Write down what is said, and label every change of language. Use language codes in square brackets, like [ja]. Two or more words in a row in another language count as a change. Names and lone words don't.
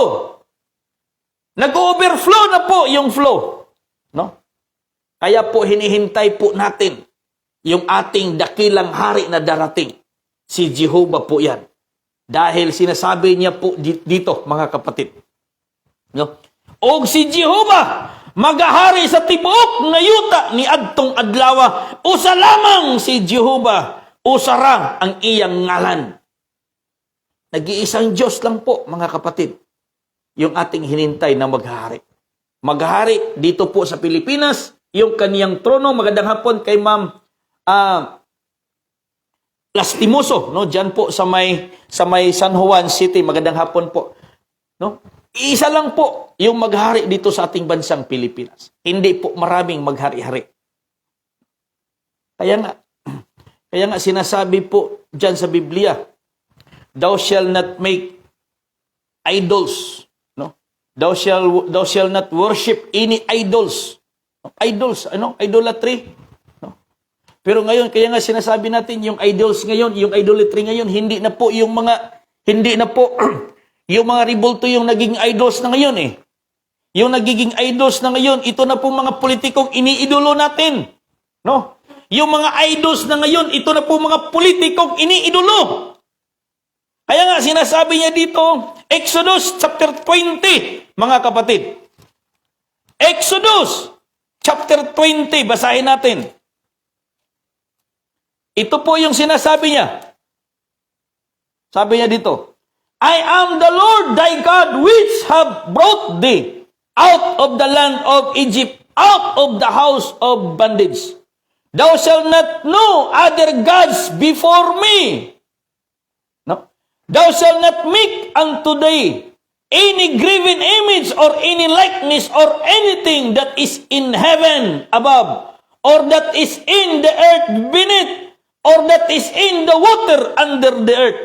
[tl] Nag-overflow na po yung flow. No? Kaya po hinihintay po natin yung ating dakilang hari na darating. Si Jehovah po yan. Dahil sinasabi niya po dito, mga kapatid. No? [ceb] Og si Jehovah magahari sa tibuok nga yuta ni adtong adlawa, usa lamang si Jehovah, usara ang iyang ngalan. [tl] Nag-iisang Diyos lang po, mga kapatid, yung ating hinintay na maghahari. Maghahari dito po sa Pilipinas, yung kaniyang trono. Magandang hapon kay Ma'am Lastimoso, no? Diyan po sa may San Juan City. Magandang hapon po. No? Isa lang po yung maghari dito sa ating bansang Pilipinas. Hindi po maraming maghari-hari. Kaya nga sinasabi po dyan sa Biblia, [en] thou shall not make idols. No? Thou shall not worship any idols. Idols, idolatry. No? [tl] Pero ngayon, kaya nga sinasabi natin, yung idols ngayon, yung idolatry ngayon, hindi na po yung mga ribulto yung naging idols na ngayon eh. Yung nagiging idols na ngayon, ito na po mga politikong iniidolo natin. No? Yung mga idols na ngayon, ito na po mga politikong iniidolo. Kaya nga sinasabi niya dito, [en] Exodus chapter 20, [tl] mga kapatid. [en] Exodus chapter 20, [tl] basahin natin. Ito po yung sinasabi niya. Sabi niya dito, [en] I am the Lord thy God which have brought thee out of the land of Egypt, out of the house of bondage. Thou shalt not know other gods before me. No? Thou shalt not make unto thee any graven image or any likeness or anything that is in heaven above, or that is in the earth beneath, or that is in the water under the earth.